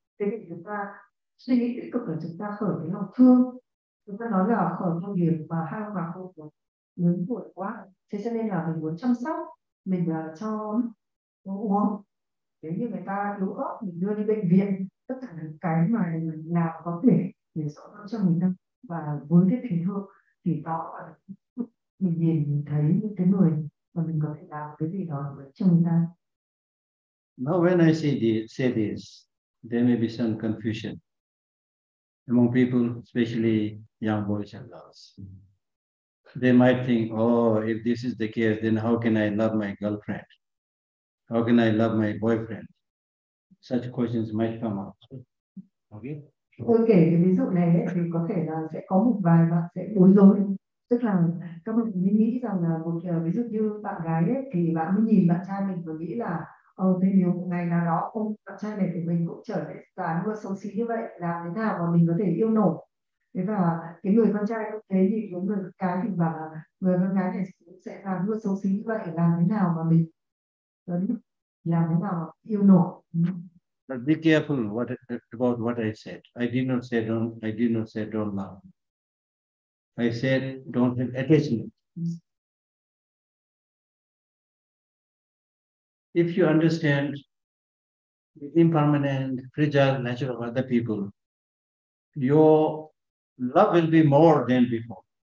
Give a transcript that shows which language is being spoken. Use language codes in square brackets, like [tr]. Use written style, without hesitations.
[vi] Thế thì chúng ta suy nghĩ tích cực là chúng ta khởi cái lòng thương, chúng ta nói là khởi thông điệp mà hai ông bà không lớn tuổi quá, thế cho nên là mình muốn chăm sóc, mình cho uống, nếu như người ta yếu ớt mình đưa đi bệnh viện, tất cả những cái mà mình làm có thể để giúp đỡ cho mình. Và với cái tình thương thì đó là mình nhìn thấy những cái người mà mình có thể làm cái gì đó cho người ta. [en] Now when I say this, there may be some confusion among people, especially young boys and girls. They might think, oh, if this is the case, then how can I love my girlfriend? How can I love my boyfriend? Such questions might come up. Okay. [vi] Tôi kể cái ví dụ này ấy, thì có thể là sẽ có một vài bạn sẽ bối rối, tức là các bạn mới nghĩ rằng là ví dụ như bạn gái ấy, thì bạn mới nhìn bạn trai mình và nghĩ là thế nếu một ngày nào đó ông bạn trai này của mình cũng trở nên và luôn xấu xí như vậy, làm thế nào mà mình có thể yêu nổi. Thế và cái người con trai cũng thế, thì cái người con gái thì bảo là người con gái này cũng sẽ làm luôn xấu xí như vậy, làm thế nào mà mình làm thế nào mà yêu nổi. [en] But be careful about what I said. I did not say don't love. I said don't have attachment. If you understand the impermanent, fragile nature of other people, your love will be more than before.